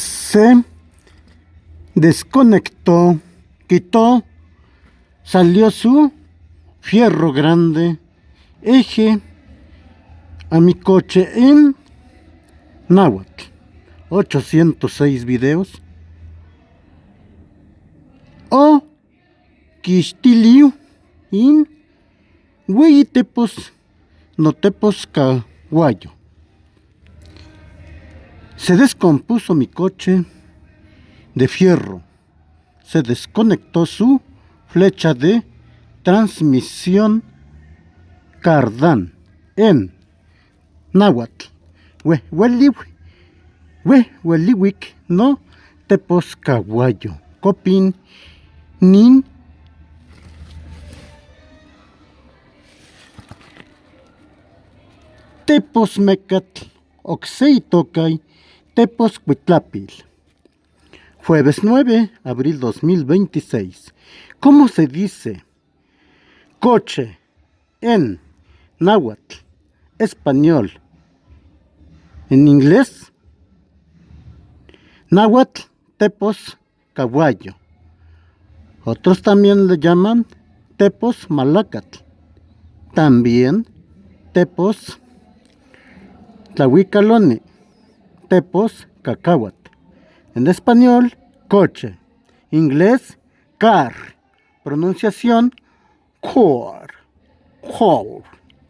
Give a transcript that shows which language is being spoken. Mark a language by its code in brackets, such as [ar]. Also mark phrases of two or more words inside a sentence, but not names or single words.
[es] Se desconectó, quitó, salió su fierro grande, eje a mi coche en náhuatl. 806 videos. [nah] O quistiliu in hueyitepos notepos caguayo. [es] Se descompuso mi coche de fierro. Se desconectó su flecha de transmisión cardán en náhuatl. [nah] Hueliwic no tepos caguayo. Copin nin tepos mecatl oxeitocay tepos cuitlapil. [es] Jueves 9 de abril 2026. ¿Cómo se dice coche en náhuatl, español, en inglés? Náhuatl, [nah] tepos caguayo. [es] Otros también le llaman [nah] tepos malacatl. [es] También [nah] tepos tlahuicalone, tepos cacahuat. [es] En español, coche. Inglés, car. Pronunciación, car.